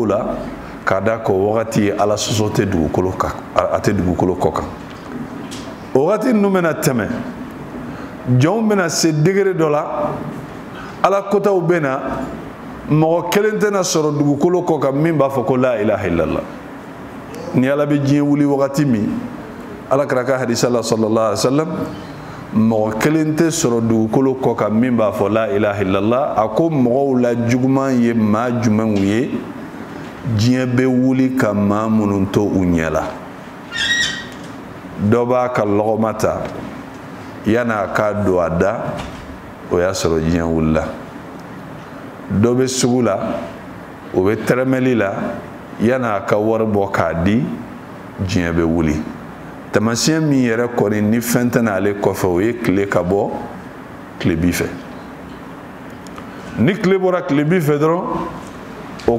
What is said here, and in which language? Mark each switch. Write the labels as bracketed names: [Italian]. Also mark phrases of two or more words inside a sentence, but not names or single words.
[Bambara] la k'a da k'o wagati ye ala sɔsɔ tɛ dugukolo kan a tɛ dugukolo kɔ kan o wagati ninnu bɛna tɛmɛ jɔnw bɛna se degré dɔ la ala kotaw bɛna mɔgɔ kelen tɛna sɔrɔ dugukolo kɔ kan min b'a fɔ ko [Arabic] لا إله إلا الله [Bambara] ni ala bɛ diɲɛ wuli wagati min ala kɛra ka hadisa la [Arabic] صلى الله عليه وسلم [Bambara] mɔgɔ kelen tɛ sɔrɔ dugukolo kɔ kan min b'a fɔ [Arabic] لا إله إلا الله [Bambara] a ko mɔgɔw la juguman ye maa jumɛnw ye diɲɛ bɛ wuli ka maa minnu to u ɲɛ la dɔ b'a ka lɔgɔma ta yan'a k'a don a da o y'a sɔrɔ diɲɛ wulila dɔ bɛ sugu la o bɛ tɛrɛmɛli la yan'a ka wari bɔ k'a di diɲɛ bɛ wuli tamasiyɛn min yɛrɛ kɔni ni fɛn tɛ n'ale kɔfɛ o ye tile ka bɔ tilebi fɛ ni tile bɔra tilebi fɛ dɔrɔn o